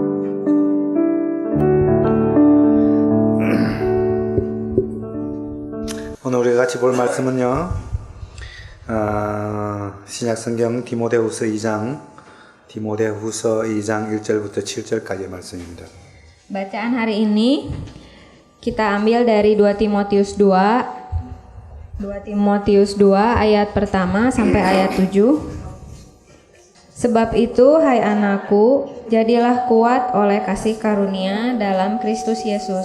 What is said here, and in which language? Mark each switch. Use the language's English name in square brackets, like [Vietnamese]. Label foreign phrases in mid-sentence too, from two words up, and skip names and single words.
[Korean] 오늘 우리가 같이 볼 말씀은요, 신약성경 디모데후서 2장 1절부터 7절까지의 말씀입니다. [Indonesian] Bacaan hari ini kita ambil dari 2 Timotius 2 ayat pertama sampai ayat 7. Sebab itu, hai anakku, jadilah kuat oleh kasih karunia dalam Kristus Yesus.